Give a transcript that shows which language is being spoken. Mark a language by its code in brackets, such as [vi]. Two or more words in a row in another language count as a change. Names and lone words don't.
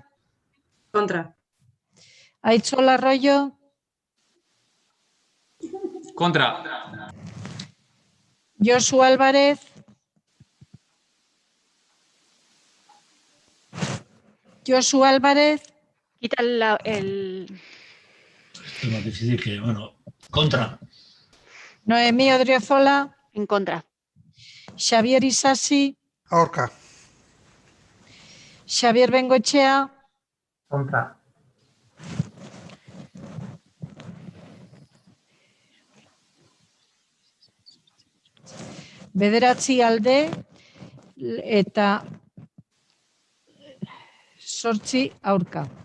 [eu] Kontra. Aitzol Arroyo. Kontra. Josu Álvarez. Josu Álvarez. [es] Quita el... Esto es más difícil que, bueno, contra. Noemí Odriozola. En contra. Xavier Isasi. [eu] Aurka. Xavier Bengoechea. Kontra. Bederatzi alde eta 8 aurka.